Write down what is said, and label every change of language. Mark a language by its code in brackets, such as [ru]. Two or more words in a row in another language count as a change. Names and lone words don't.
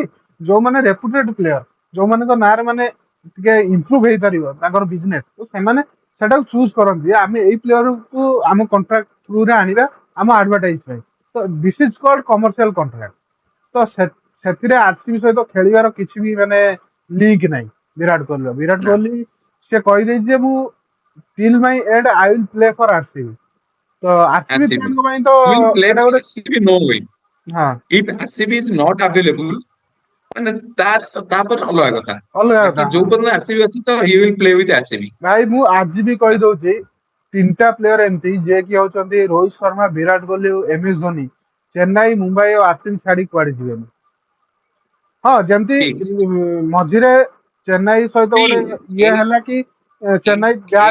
[or] ଯୋଉମାନେ [en] reputed player, [or] ଯୋଉମାନଙ୍କ ନାଁରେ ମାନେ ଟିକେ ଇମ୍ପ୍ରୁଭ ହେଇପାରିବ ତାଙ୍କର ବିଜନେସ, ତ ସେମାନେ ସେଟାକୁ ଚୁଜ କରନ୍ତି ଯେ ଆମେ ଏଇ ପ୍ଲେୟରକୁ ଆମ କଣ୍ଟ୍ରାକ୍ଟ ଥ୍ରୁରେ ଆଣିବା ଆମ ଆଡଭର୍ଟାଇଜ ପାଇଁ। ତ [en] this is called commercial contract. [or] ତ ସେଥିରେ ଆରସିବି ସହିତ ଖେଳିବାର କିଛି ବି ମାନେ ଲିଙ୍କ ନାହିଁ ବିରାଟ କୋହଲିର। ବିରାଟ ନା କୋହଲି ସେ କହିଦେଇଛି ଯେ ମୁଁ [en] till my end I will play for RCB. [or] ତ ଆରସିବି ଆସିବି ଫ୍ୟାନଙ୍କ ପାଇଁ ତ [en] will play [or] ଏଟା [en] for [or] ଗୋଟେ [en] RCB no way. [or] ହଁ [en] If RCB is not available [or] ମାନେ ତାପରେ ଅଲଗା କଥା। ଅଲଗା କଥା। ବାକି ଯୋଉ ହଁ ପର୍ଯ୍ୟନ୍ତ RCB ଅଛି ତ [en] he will play with RCB। [or] ଭାଇ ମୁଁ ଆଜି ବି ବାସ୍ କହିଦଉଛି ତିନିଟା ପ୍ଲେୟର ଏମିତି ଯିଏ କି ହଉଛନ୍ତି ରୋହିତ ଶର୍ମା, ବିରାଟ କୋହଲି ଓ MS ଧୋନି, ଚେନ୍ନାଇ, ମୁମ୍ବାଇ ଓ ଆରସିବି ଛାଡି କୁଆଡେ ଯିବେନି। ହଁ ଯେମିତି ଠିକ। ମଝିରେ ଚେନ୍ନାଇ ସହିତ [en] See, [or] ଗୋଟେ ଇଏ ଏଇ ହେଲା କି ଚେନ୍ନାଇ ବ୍ୟାନ୍